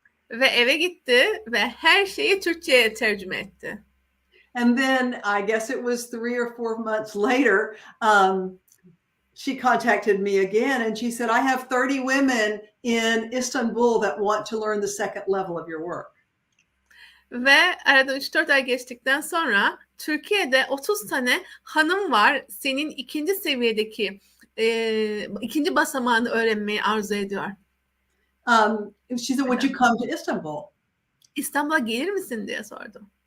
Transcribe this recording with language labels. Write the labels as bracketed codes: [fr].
[tr] Ve eve gitti ve her şeyi Türkçe'ye tercüme etti. [en] And then I guess it was 3 or 4 months later, she contacted me again and she said, I have 30 women in Istanbul that want to learn the second level of your work. [tr] Ve arada 3-4 ay geçtikten sonra Türkiye'de 30 tane hanım var senin ikinci seviyedeki ikinci basamağını öğrenmeyi arzu ediyor. [en] She said, would you come to Istanbul? [tr] İstanbul'a gelir misin diye sordu.